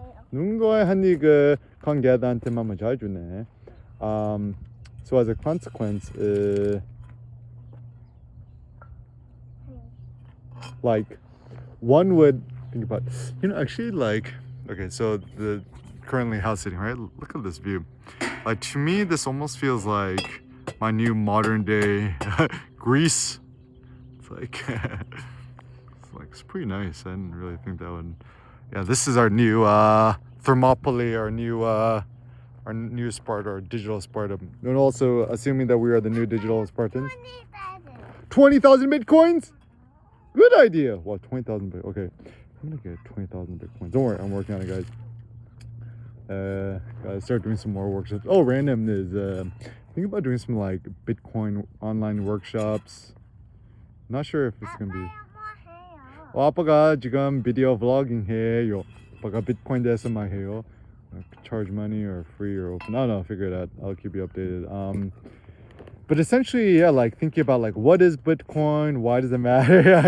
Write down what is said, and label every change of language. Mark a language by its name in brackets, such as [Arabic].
[Korean] 누군가의 한이 그 관계자한테만 잘 주네. [English] So as a consequence, like, one would think about, actually, like, okay, so the currently house sitting, right? Look at this view. Like, to me, this almost feels like my new modern day Greece. It's like, it's pretty nice. I didn't really think that would. Yeah, this is our new Thermopylae, our new Sparta, our digital Sparta. And also, assuming that we are the new digital Spartans. 20,000 bitcoins? Good idea. What, 20,000 bitcoins? Okay, I'm gonna get 20,000 bitcoins. Don't worry, I'm working on it, guys. Gotta start doing some more workshops. Oh, random is think about doing some like Bitcoin online workshops. Not sure if it's gonna be. [Korean] 아빠가 지금 비디오 vlogging 해요. 아빠가 Bitcoin 대해서 말해요. [English] Charge money or free or open. I don't know. Figure it out. I'll keep you updated. But essentially, yeah, like thinking about like what is Bitcoin, why does it matter?